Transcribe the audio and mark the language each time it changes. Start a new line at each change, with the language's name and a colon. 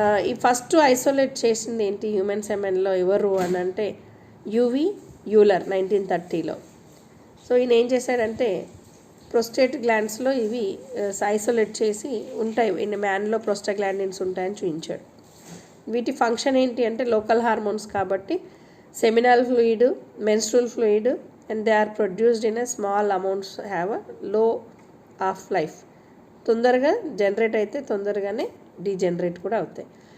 Telugu: ఈ first isolate చేసింది ఏంటి హ్యూమన్ సెమెన్లో ఎవరు అని అంటే యూవి యూలర్ 1930లో. సో ఈయన ఏం చేశాడంటే ప్రోస్టేట్ గ్లాండ్స్లో ఇవి ఐసోలేట్ చేసి ఉంటాయి, ఇన్ మ్యాన్లో ప్రోస్టాగ్లాండిన్స్ ఉంటాయని చూపించాడు. వీటి ఫంక్షన్ ఏంటి అంటే లోకల్ హార్మోన్స్ కాబట్టి seminal fluid, menstrual fluid,
English: and they are produced in a small amounts, have a low half life.
Telugu: తొందరగా జనరేట్ అయితే తొందరగానే డీజనరేట్ కూడా అవుతాయి.